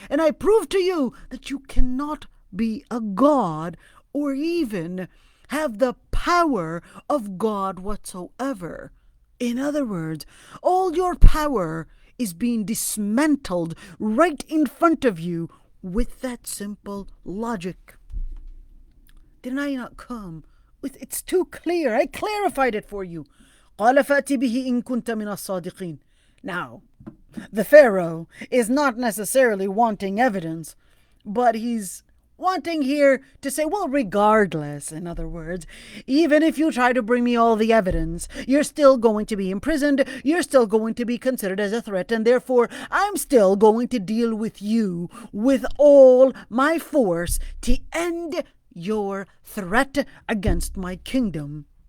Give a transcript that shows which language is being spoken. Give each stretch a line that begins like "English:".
English: And I proved to you that you cannot be a God or even have the power of God whatsoever. In other words, all your power is being dismantled right in front of you with that simple logic. Did I not come with, it's too clear. I clarified it for you.
Arabic: قال فأتي به إن كنت من الصادقين.
English: Now, the Pharaoh is not necessarily wanting evidence, but he's wanting here to say, well, regardless, in other words, even if you try to bring me all the evidence, you're still going to be imprisoned, you're still going to be considered as a threat, and therefore I'm still going to deal with you with all my force to end your threat against my kingdom.